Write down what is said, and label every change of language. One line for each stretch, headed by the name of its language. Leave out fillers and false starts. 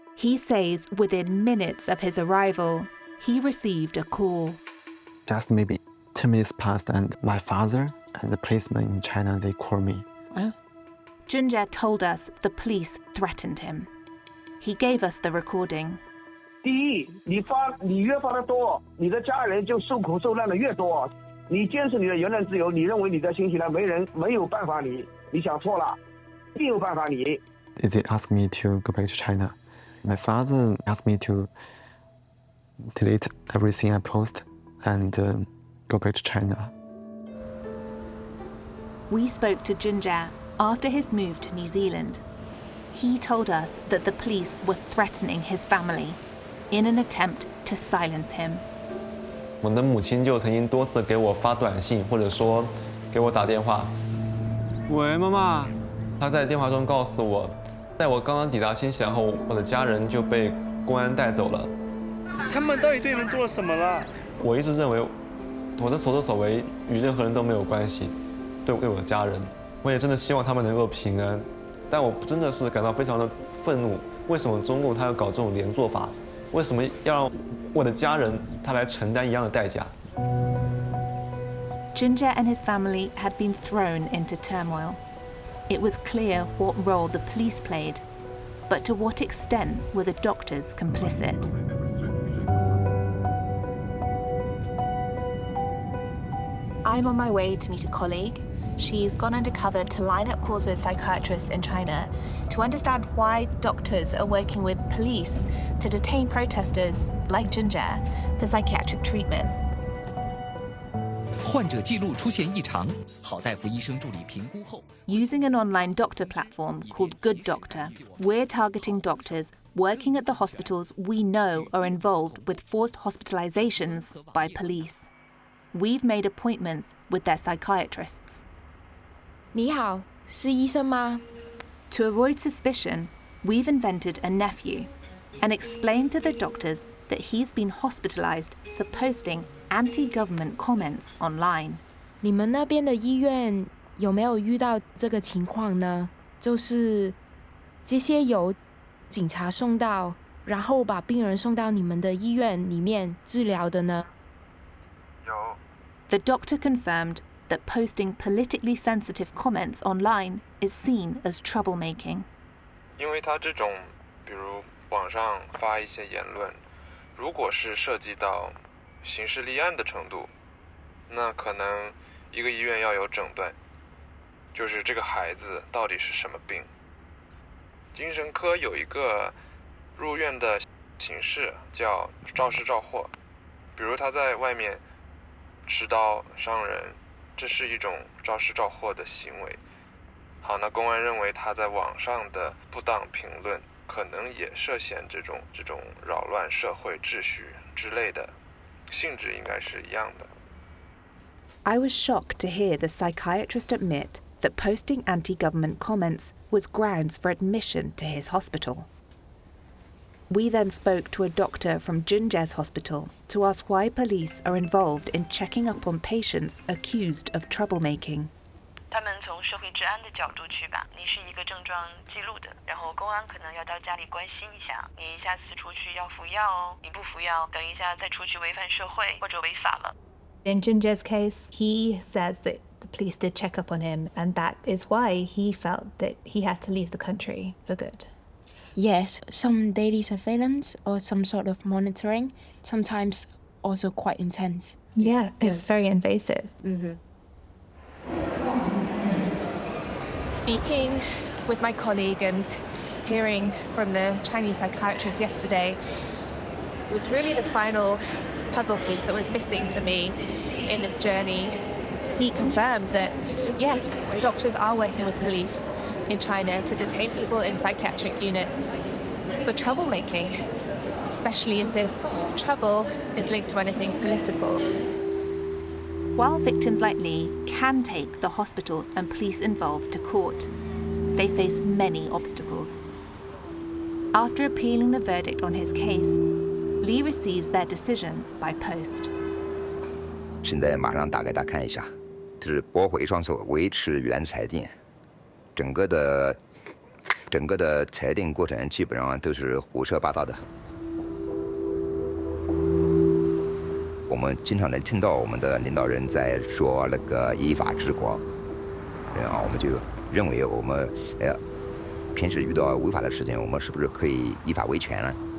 English: He says within minutes of his arrival, he received a call. Just maybe 10 minutes passed and my father and the policeman in China, they called me. Wow. Junjie told us the police threatened him. He gave us the recording.
Chinese: 第一，你越发的多，你的家人就受苦受难的越多。你坚持你的言论自由，你认为你在新西兰没有办法你想错了，一定有办法你。
English: They asked me to go back to China. My father asked me to delete everything I post and go back to China. We spoke to Junjie after his move to New Zealand. He told us that the police were threatening his family in an attempt to silence him.
Chinese: 我的母亲就曾经多次给我发短信，或者说给我打电话。喂，妈妈。她在电话中告诉我，在我刚刚抵达新西兰后，我的家人就被公安带走了。他们到底对你们做了什么了？我一直认为，我的所作所为与任何人都没有关系，对我的家人，我也真的希望他们能够平安。但我真的是感到非常的愤怒，为什么中共他要搞这种连坐法？为什么要让我的家人他来承担一样的代价？
English: Junjie and his family had been thrown into turmoil. It was clear what role the police played, but to what extent were the doctors complicit? I'm on my way to meet a colleague. She's gone undercover to line up calls with psychiatrists in China to understand why doctors are working with police to detain protesters like Junjie for psychiatric treatment.
Chinese: 患者记录出现异常，好大夫医生助理评估后。
English: Using an online doctor platform called Good Doctor, we're targeting doctors working at the hospitals we know are involved with forced hospitalizations by police. We've made appointments with their psychiatrists.
Chinese: 你好，是医生吗？
English: To avoid suspicion, we've invented a nephew and explained to the doctors that he's been hospitalized for posting anti-government comments online.
Chinese: 你们那边的医院有没有遇到这个情况呢？就是这些由警察送到，然后把病人送到你们的医院里面治疗的呢？有。
English: The doctor confirmed that posting politically sensitive comments online is seen as troublemaking.
Chinese: 因为他这种，比如网上发一些言论，如果是涉及到刑事立案的程度，那可能一个医院要有诊断，就是这个孩子到底是什么病。精神科有一个入院的形式叫肇事肇祸，比如他在外面持刀伤人，这是一种肇事肇祸的行为。好，那公安认为他在网上的不当评论可能也涉嫌这种扰乱社会秩序之类的，性质应该是一样的。
English: I was shocked to hear the psychiatrist admit that posting anti-government comments was grounds for admission to his hospital. We then spoke to a doctor from Junjie's hospital to ask why police are involved in checking up on patients accused of troublemaking.
Chinese: 他们从社会治安的角度去吧，你是一个症状记录的，然后公安可能要到家里关心一下，你下次出去要服药哦，你不服药，等一下再出去违反社会或者违法了。
English: In Junjie's case, he says that the police did check up on him, and that is why he felt that he had to leave the country for good. Yes, some daily surveillance or some sort of monitoring, sometimes also quite intense. Yeah, it's very invasive. Speaking with my colleague and hearing from the Chinese psychiatrist yesterday was really the final puzzle piece that was missing for me in this journey. He confirmed that, yes, doctors are working with police in China to detain people in psychiatric units for troublemaking, especially if this trouble is linked to anything political. While victims like Li can take the hospitals and police involved to court, they face many obstacles. After appealing the verdict on his case, Li receives their decision by post.
Chinese: 现在马上打给大家看一下，这是驳回上诉，维持原裁定。整个的裁定过程基本上都是胡说八道的。我们经常能听到我们的领导人在说那个依法治国，然后我们就认为我们平时遇到违法的事情，我们是不是可以依法维权呢？